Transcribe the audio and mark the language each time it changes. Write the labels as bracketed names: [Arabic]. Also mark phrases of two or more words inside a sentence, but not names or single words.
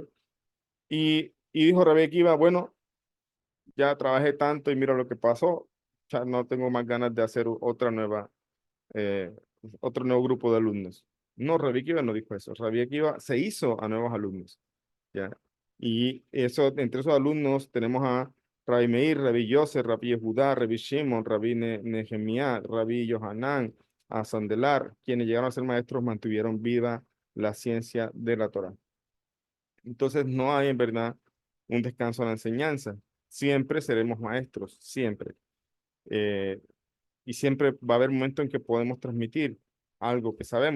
[Spanish] Y dijo Rabbi Akiva, bueno, ya trabajé tanto y mira lo que pasó, ya no tengo más ganas de hacer eh, otro nuevo grupo de alumnos. No, Rabbi Akiva no dijo eso. Rabbi Akiva se hizo a nuevos alumnos, ¿ya? Y eso, entre esos alumnos tenemos a Rabbi Meir, Rabbi Yosef, Rabbi Yehudá, Rabbi Shimon, Rabbi Nehemiah, Rabbi Yohanan, a Sandelar, quienes llegaron a ser maestros, mantuvieron viva la ciencia de la Torá. Entonces no hay en verdad un descanso en la enseñanza. Siempre seremos maestros, siempre. Eh, y siempre va a haber momentos en que podemos transmitir algo que sabemos.